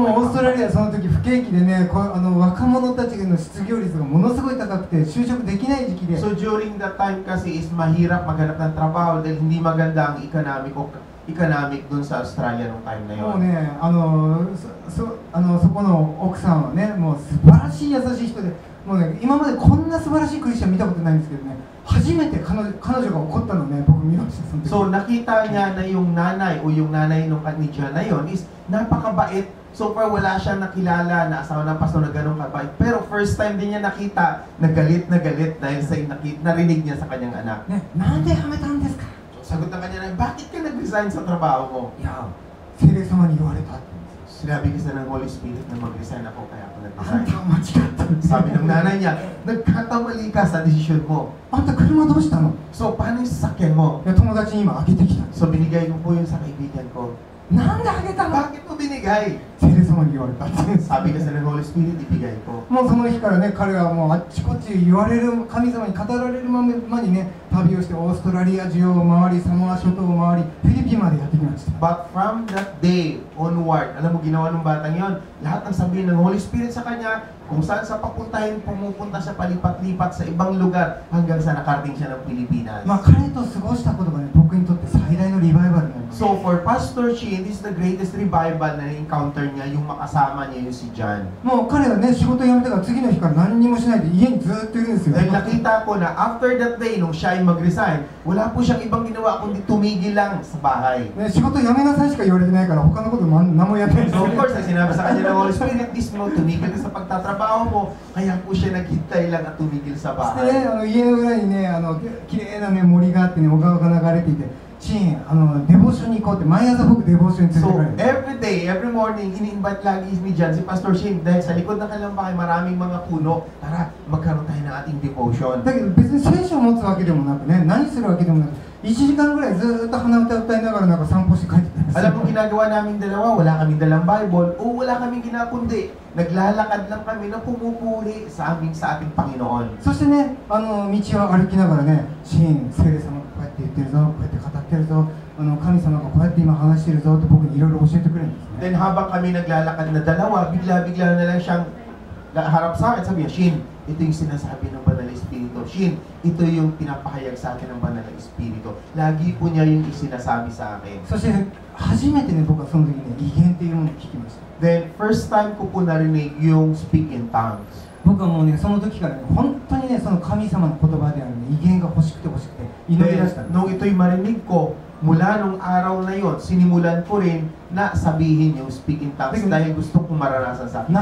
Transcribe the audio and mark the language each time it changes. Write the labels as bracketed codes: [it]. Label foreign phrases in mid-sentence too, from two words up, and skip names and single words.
[ja] も my うオーストラリ company. アその時不景気でね、若者たちの失業率がものすごい高くて就職できない時期で、 [en] So during that time [tl] kasi is mahirap maghanap ng trabaho dahil hindi maganda ang economic dun sa Australia nung time na [ja] もう [tl] yun. [ja] ね、そこの奥さんはね、もう素晴らしい優しい人で、もうね、今までこんな素晴らしいクリスチャン見たことないんですけどね、初めて彼女が怒ったのね、僕見ました。その時 [tl] So nakita niya na yung nanay o yung nanay nung ni John na yun is napakabait. [en] So far [tl] wala siyang nakilala na asawa ng pastor na ganun kabait. Pero [en] first time [tl] din niya nakita na galit dahil sa narinig niya sa kanyang anak. [ja] ね、なんで辞めたんですか? [tl] So, sagot ng kanya na, bakit ka nag-resign sa trabaho mo? [ja] いや、聖霊様に言われたって。 [tl] Sinabi kasi ng [en] Holy Spirit [tl] na mag-resign ako kaya ako [ja] あん [tl] nag-resign. [ja] たは間違ったんです。 [tl] Sabi ng nanay niya, nagkakamali ka sa desisyon mo. [ja] あんた車どうしたの? [tl] So, paano yung sasakyan mo? [ja] いや、友達に今あげてきた。 [tl] So, binigay ko po yun sa kaibigan ko. [ja] なんであげたの? [tl] Bakit mo binigay? [ja] 聖霊様に言われた。 [tl] Sabi kasi ng [en] Holy Spirit, [tl] ibigay ko. [ja] もうその日からね、彼はもうあっちこっち言われる、神様に語られるまにね、旅をしてオーストラリア中を回り、サモア諸島を回り、フィリピンまでやってきました。 [en] But from that day onward, [tl] alam mo ginawa ng batang yon, lahat ng sabihin ng [en] Holy Spirit [tl] sa kanya, kung saan sa papuntahin, pumupunta siya palipat-lipat sa ibang lugar hanggang sa nakarating siya ng Pilipinas. [ja] まあ彼と過ごしたことがね、僕にとって最大のリバイバルになります。 [en] So for Pastor Chin, this is the greatest revival [tl] na encounter niya, yung makasama niya yung si John. [ja] もう彼はね、仕事辞めてから次の日から何にもしないで家にずっといるんですよ。 [tl] Dahil nakita ko na [en] after that day, [tl] nung siya ay mag-resign, wala po siyang ibang ginawa kundi tumigil lang sa bahay. [ja] ね、仕事辞めなさいしか言われてないから他のこと何もやってない。 [en] So of course, [tl] sinabi sa kanya ng Holy Spirit, this mo, tumigil ka sa pagtatrabaho mo, kaya po siya naghintay lang at tumigil sa [ja] そしてね、 [tl] bahay. [ja] 家の裏にね、綺麗なね、森があってね、小川が流れていて、シーン、デボーションに行こうって、毎朝僕デボーションに連れて [tl] So [ja] かれる。 [en] every day, every morning, [tl] ini-invite lagi ni John si Pastor Shin dahil sa likod ng kanilang bahay maraming mga puno. Tara, magkaroon tayo ng ating devotion. [ja] だけど別に聖書を持つわけでもなくね、何するわけでもなく、1時間ぐらいずーっと鼻歌歌いながらなんか散歩して帰ってたんですよ。 [tl] Alam mo ginagawa namin dalawa, wala kaming dalang Bible o wala kaming ginakundi. Naglalakad lang kami na pumupuri sa ating Panginoon. [ja] そしてね、道を歩きながらね、シーン、聖霊様がこうやって言ってるぞ、こうやって語ってるぞ、神様がこうやって今話してるぞって僕にいろいろ教えてくれるんですね。 [tl] Then habang kami naglalakad na dalawa, bigla-bigla na lang siyang harap sa akin, sabi niya, Shin, ito yung sinasabi ng Banal na Espiritu. Shin, ito yung pinapahayag sa akin ng Banal na Espiritu. Lagi po niya yung isinasabi sa akin. [ja] そして初めてね、僕はその時にね、異言っていうものを聞きました。 [tl] Then, [en] first time [tl] ko po narinig yung [en] speak in tongues. [ja] 僕はもうね、その時からね、本当にね、その神様の言葉であるね、異言が欲しくて欲しくて祈り出したんです。 [tl] Nung ito'y marinig ko, mula nung araw na yon, sinimulan ko rin na sabihin yung [en] speak in tongues [tl] dahil gusto kong maranasan sa aking